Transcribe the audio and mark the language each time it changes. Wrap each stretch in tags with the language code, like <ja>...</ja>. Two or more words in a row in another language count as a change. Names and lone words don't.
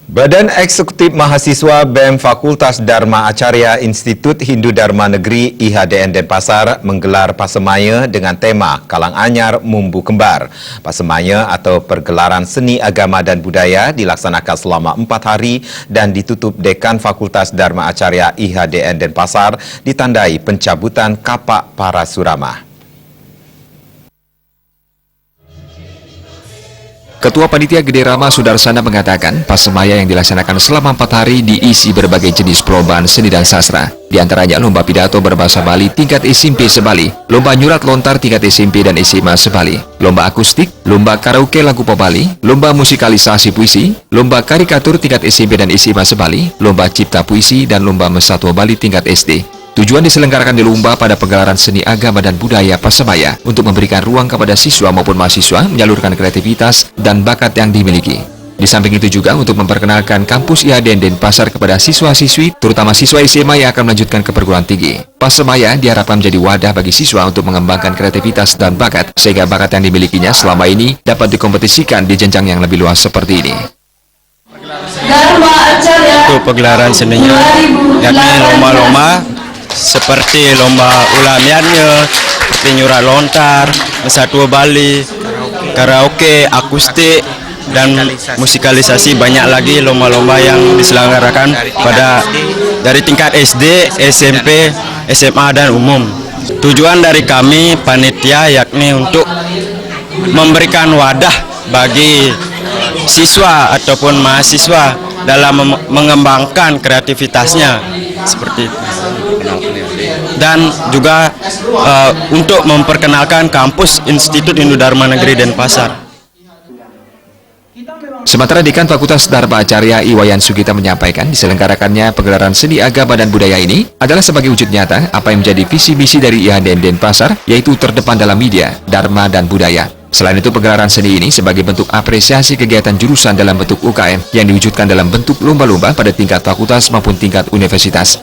<id>Badan Eksekutif Mahasiswa BEM Fakultas Dharma Acarya Institut Hindu Dharma Negeri IHDN Denpasar menggelar Pasemaya dengan tema Kalang Anyar Mumbu Kembar. Pasemaya atau pergelaran seni agama dan budaya dilaksanakan selama 4 hari dan ditutup Dekan Fakultas Dharma Acarya IHDN Denpasar ditandai pencabutan kapak Parasurama. Ketua Panitia Gede Rama Sudarsana mengatakan Pasemaya yang dilaksanakan selama 4 hari diisi berbagai jenis perlombaan seni dan sastra. Di antaranya lomba pidato berbahasa Bali tingkat SMP Sebali, lomba nyurat lontar tingkat SMP dan SMA Sebali, lomba akustik, lomba karaoke lagu pop Bali, lomba musikalisasi puisi, lomba karikatur tingkat SMP dan SMA Sebali, lomba cipta puisi, dan lomba mesatwa Bali tingkat SD. Tujuan diselenggarakan di lomba pada pegelaran seni agama dan budaya Pasemaya untuk memberikan ruang kepada siswa maupun mahasiswa menyalurkan kreativitas dan bakat yang dimiliki. Di samping itu juga untuk memperkenalkan kampus IHDN Denpasar kepada siswa-siswi, terutama siswa SMA yang akan melanjutkan ke perguruan tinggi. Pasemaya diharapkan menjadi wadah bagi siswa untuk mengembangkan kreativitas dan bakat, sehingga bakat yang dimilikinya selama ini dapat dikompetisikan di jenjang yang lebih luas seperti ini. Untuk pegelaran seninya, yakni lomba-lomba seperti lomba ulamiannya, seperti nyurat lontar, mesatwa Bali, karaoke, akustik, dan musikalisasi. Banyak lagi lomba-lomba yang diselenggarakan dari tingkat SD, SMP, SMA, dan umum. Tujuan dari kami panitia yakni untuk memberikan wadah bagi siswa ataupun mahasiswa dalam mengembangkan kreativitasnya seperti itu. Dan juga untuk memperkenalkan kampus Institut Hindu Dharma Negeri Denpasar. Sementara Dekan Fakultas Dharma Acarya Iwayan Sugita menyampaikan diselenggarakannya pegelaran seni agama dan budaya ini adalah sebagai wujud nyata apa yang menjadi visi misi dari IHDN Denpasar, yaitu terdepan dalam media, dharma, dan budaya. Selain itu, pegelaran seni ini sebagai bentuk apresiasi kegiatan jurusan dalam bentuk UKM yang diwujudkan dalam bentuk lomba-lomba pada tingkat fakultas maupun tingkat universitas.</id>